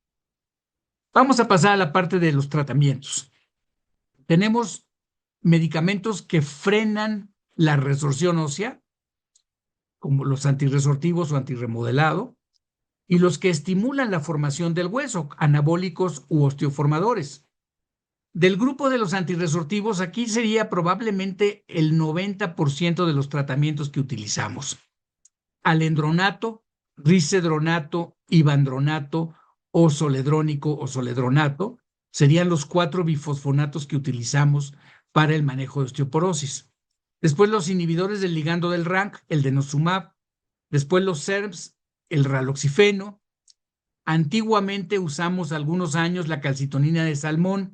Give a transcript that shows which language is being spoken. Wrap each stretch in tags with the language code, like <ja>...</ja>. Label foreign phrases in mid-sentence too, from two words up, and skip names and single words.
<es>Vamos a pasar a la parte de los tratamientos. Tenemos medicamentos que frenan la resorción ósea, como los antirresortivos o antirremodelado, y los que estimulan la formación del hueso, anabólicos u osteoformadores. Del grupo de los antirresortivos, aquí sería probablemente el 90% de los tratamientos que utilizamos. Alendronato, risedronato, ivandronato o soledrónico o soledronato serían los 4 bifosfonatos que utilizamos para el manejo de osteoporosis. Después los inhibidores del ligando del RANK, el denosumab. Después los SERMs, el raloxifeno. Antiguamente usamos algunos años la calcitonina de salmón.</es>